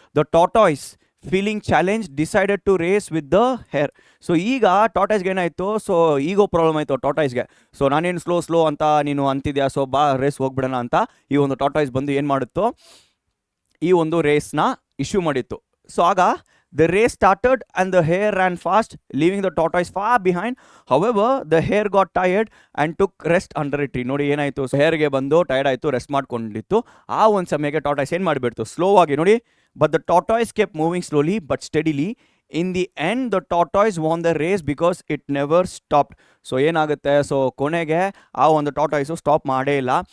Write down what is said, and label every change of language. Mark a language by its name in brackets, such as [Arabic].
[English] The tortoise feeling challenge decided to race with the hare. [Kannada] So ಈಗ ಟಾಟಾಯ್ಸ್ಗೆ ಏನಾಯಿತು, so ಈಗೋ problem ಆಯಿತು ಟಾಟಾಯ್ಸ್ಗೆ. So ನಾನೇನು slow ಅಂತ ನೀನು ಅಂತಿದ್ಯಾ, ಸೊ ಬಾ ರೇಸ್ ಹೋಗ್ಬಿಡೋಣ ಅಂತ ಈ ಒಂದು ಟಾಟಾಯ್ಸ್ ಬಂದು ಏನು ಮಾಡುತ್ತೋ, ಈ ಒಂದು ರೇಸ್ನ ಇಶ್ಯೂ ಮಾಡಿತ್ತು. [English] so [Kannada] ಆಗ [English] the race started and the hare ran fast, leaving the tortoise far behind. However, the hare got tired and took rest under a tree. [Kannada] ನೋಡಿ ಏನಾಯಿತು, ಸೊ ಹೇರ್ಗೆ ಬಂದು ಟೈರ್ಡ್ ಆಯಿತು, ರೆಸ್ಟ್ ಮಾಡ್ಕೊಂಡಿತ್ತು. ಆ ಒಂದು ಸಮಯಕ್ಕೆ ಟಾಟಾಯ್ಸ್ ಏನು ಮಾಡಿಬಿಡ್ತು, ಸ್ಲೋ ಆಗಿ. ನೋಡಿ, [English] But the tortoise kept moving slowly but steadily. In the end the tortoise won the race because it never stopped. [Kannada] So ಏನಾಗುತ್ತೆ, ಸೊ ಕೊನೆಗೆ ಆ ಒಂದು ಟಾಟಾಯ್ಸು ಸ್ಟಾಪ್ ಮಾಡೇ ಇಲ್ಲ.